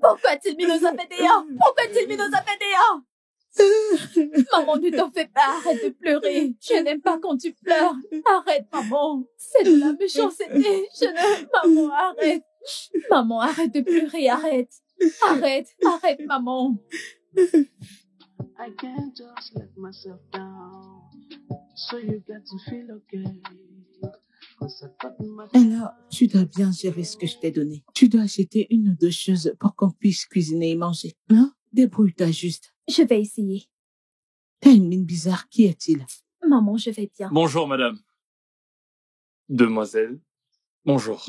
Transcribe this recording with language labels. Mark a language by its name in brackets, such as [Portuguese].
[French] Pourquoi a-t-il mis nos affaires dehors? Pourquoi a-t-il mis nos affaires dehors? Maman, ne t'en fais pas, arrête de pleurer. Je n'aime pas quand tu pleures. Arrête, maman. C'est de la méchanceté. Maman, arrête. Maman, arrête de pleurer, arrête. Arrête, maman. [English] I can't just let myself down. So you got to feel okay. [French] Alors, tu dois bien gérer ce que je t'ai donné. Tu dois acheter une ou deux choses pour qu'on puisse cuisiner et manger. Hein? Débrouille-toi juste. Je vais essayer. T'as une mine bizarre. Qui est-il? Maman, je vais bien. Bonjour, madame. Demoiselle. Bonjour.